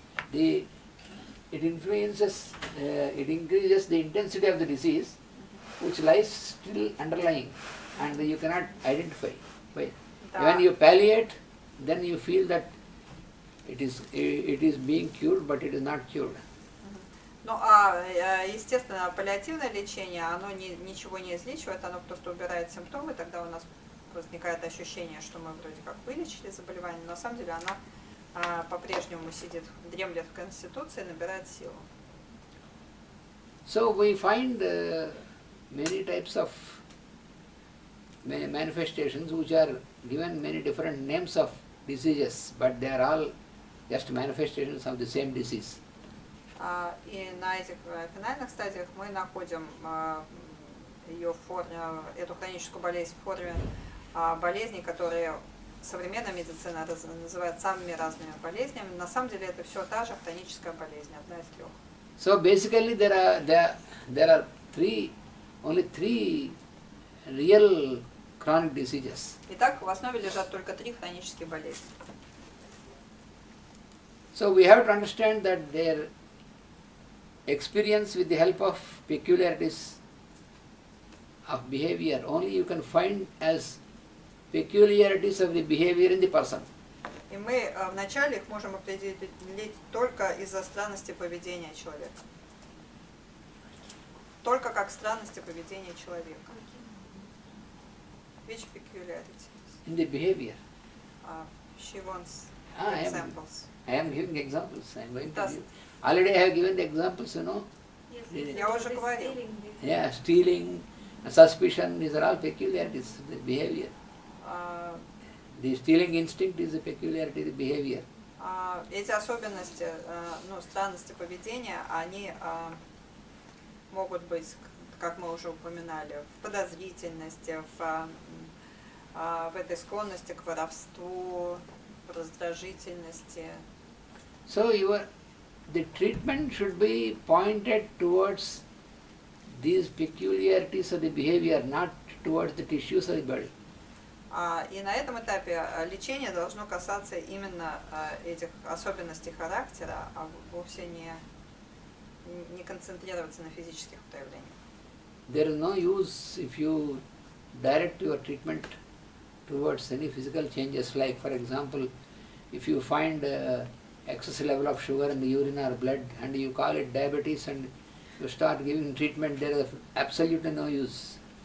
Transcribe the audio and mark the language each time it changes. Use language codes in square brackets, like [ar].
[en] It increases the intensity of the disease, which lies still underlying, and you cannot identify. When you palliate, then you feel that it is being cured, but it is not cured. [ru] Ну, естественно, паллиативное лечение, оно ничего не излечивает, оно просто убирает симптомы, тогда у нас возникает ощущение, что мы вроде как вылечили заболевание, но на самом деле она по-прежнему сидит, дремлет в конституции, набирает силу. [en] So we find many types of manifestations which are given many different names of diseases, but they are all just manifestations of the same disease. [ru] И на этих финальных стадиях мы находим ее эту хроническую болезнь в форме болезней, которые современная медицина называет самыми разными болезнями. На самом деле это все та же хроническая болезнь, одна из трех. [en] So basically there are only three real chronic diseases. [ru] Итак, в основе лежат только три хронические болезни. [en] So we have to understand that their experience with the help of peculiarities of behavior only you can find as peculiarities of the behavior in the person. [ru] И мы вначале их можем определить только из-за странности поведения человека. Только как странности поведения человека. [en] Which peculiarities? In the behavior. She wants I examples. am giving examples. I am going to Does- give. Already I have given the examples, [ru] Я уже говорил. [en] Yeah, stealing, suspicion, these are all peculiarities of the behavior. The stealing instinct is a peculiarity of the behavior. [ru] Эти особенности, странности поведения, они могут быть, как мы уже упоминали, в подозрительности, в этой склонности к воровству, в раздражительности. [en] So the treatment should be pointed towards these peculiarities of the behavior, not towards the tissues of the body. [ru] И на этом этапе лечение должно касаться именно этих особенностей характера, а вовсе не концентрироваться на физических проявлениях. [en] There is no use if you direct your treatment towards any physical changes, like for example, if you find excess level of sugar in the urine or blood and you call it diabetes and you start giving treatment, there is absolutely no use.